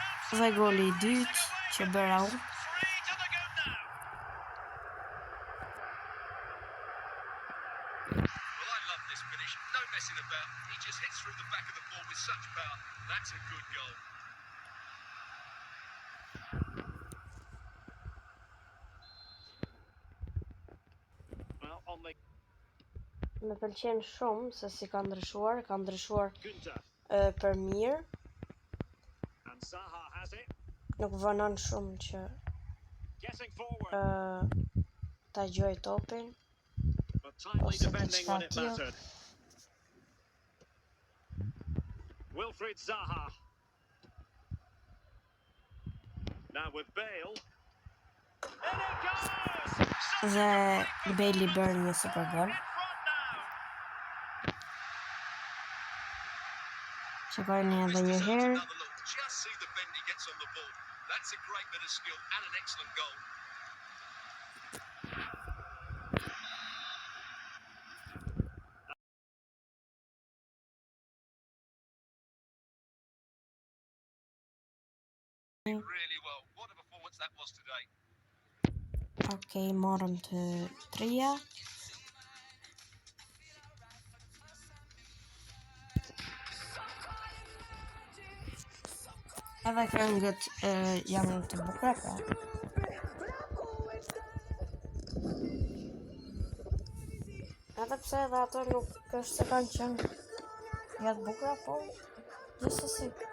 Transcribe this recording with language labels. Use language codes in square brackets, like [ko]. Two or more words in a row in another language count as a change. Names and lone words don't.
[sq] Dhe goli I dytë që bëra unë. [en] Three to the good now. Well, I love this finish. No messing about. He just hits through the back of the ball with such power. That's a good goal. Well, on the [sq] Më pëlqen shumë se si ka ndryshuar Gunter. Për mirë. [en] And Zaha has it. [sq] Nuk vonon shumë që [en] Getting forward. [sq] ta gjoj topin. [en] But timely [sq] Ose [en] defending when it [sq] diçka tillë. [en] mattered. Wilfried Zaha. Now with Bale. In it goes! [sq] Dhe Bailey bërë një super gol. [en] In front now. [sq] Shikojni edhe [en] This [sq] një [en] deserves [sq] herë. [en] another look. Just see the bend he gets on the ball. That's a great bit of skill and an excellent goal. Really well. What a performance that was today. [sq] Okej, morëm të treja. Edhe këngët janë të bukura pra. Edhe pse edhe ato nuk është se kanë qenë ja të bukura, po gjithsesi.